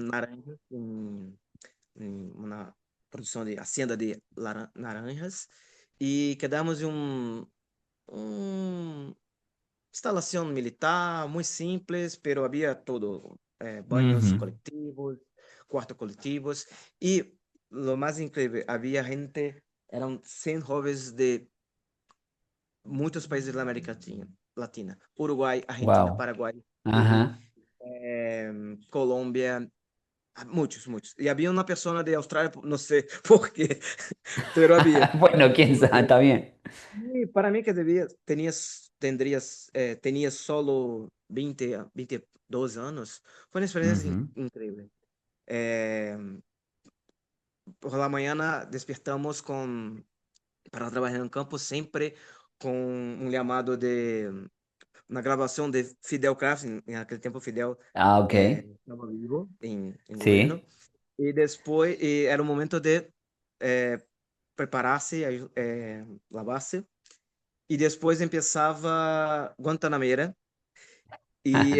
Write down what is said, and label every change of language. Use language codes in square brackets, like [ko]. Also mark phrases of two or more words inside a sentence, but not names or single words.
[es] con naranjas, en una producción de hacienda de naranjas, y quedamos en un instalación militar muy simples, pero había todo, baños Ujú. colectivos, cuartos colectivos, y lo más increíble, había gente, eran 100 jóvenes de [pt] muitos países da [es] América Latina. [pt] Uruguai, Argentina, Wow. Paraguai, Chile, Ajá. Colômbia, muitos, muitos. E havia uma pessoa de Austrália, não sei por quê, pero havia. [es] Bueno, quién sabe, está bien. [pt] E para mim que tinha solo 22 anos, foi uma experiência Ujú. incrível. Eh, [es] por la mañana despertamos para [pt] trabalhar no campo sempre com um chamado de na gravação de Fidel Castro, naquele tempo Fidel Ah, ok. estava vivo em governo, [es] Sí. [pt] e depois era o momento de eh, preparar-se, lavar-se, e depois começava Guantanamera, e